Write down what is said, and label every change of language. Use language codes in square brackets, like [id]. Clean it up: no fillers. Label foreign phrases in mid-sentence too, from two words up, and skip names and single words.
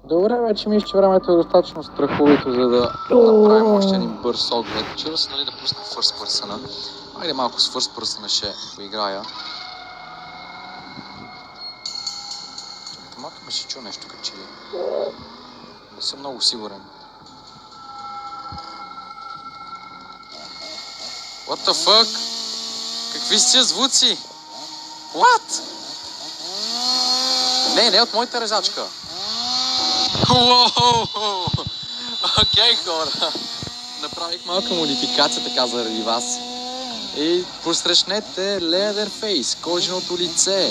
[bg] Добре, вече мисля, че времето е достатъчно страховито, за да направим още един бърз оглед. Чува се, нали, да пусна First Person. Айде малко с First Person ще поиграя. Малко ме ще чу нещо като че ли. Не съм много сигурен. [en] What the fuck? [bg] Какви са звуци? What? Не от моята резачка. Окей, хора. Направих малка модификация така заради вас. И посрещнете Leatherface, коженото лице.